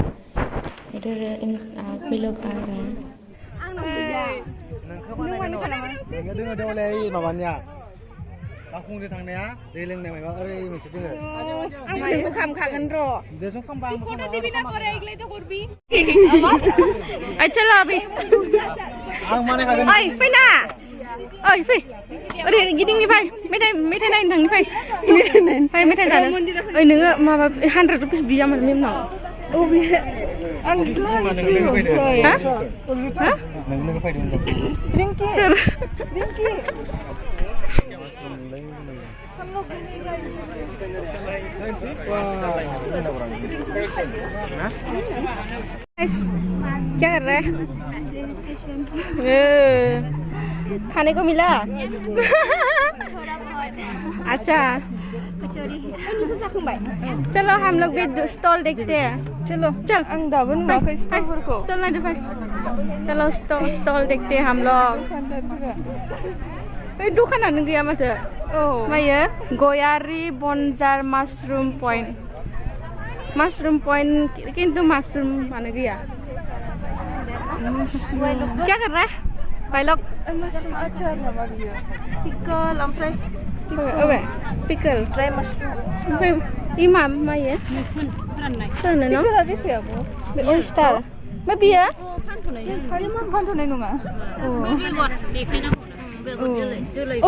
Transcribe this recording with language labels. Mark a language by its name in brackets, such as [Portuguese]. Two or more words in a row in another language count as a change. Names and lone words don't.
[Hindi] इधर भी लोग आ रहे हैं। चलो अभी [Bodo] ओइ फै ओरै गिदिंनि फै मेथाइ नायनो थांनि फै मेथाइ जानो। ओइ नोङो माबा 100 रुपिस बिया माने मेमनाव। औ बे आं हा हा नोंनो फैदों रिंकी सोर रिंकी [Hindi] क्या कर रहा है? खाने को मिला? अच्छा, चलो हम लोग भी स्टॉल देखते हैं। चलो चल स्टॉल ना दिखाए। चलो स्टॉल देखते हैं हम लोग। [Bodo] दुकान गया माथो मायो गयारी बनजार मशरूम पॉइंट किंतु मशरूम माने गया। [Hindi] क्या कर रहा है भाई लोग? [Bodo] मशरूम अचार माबा गया पिकल ओमफ्राय ओबे पिकल [English] dry mushroom [Bodo] ओमफ्राय इमा मायो फोराननाय न पिकला बेसे आबो oyster मा बिया फानथ'नाय नङा। बेगर देखायनांगौ।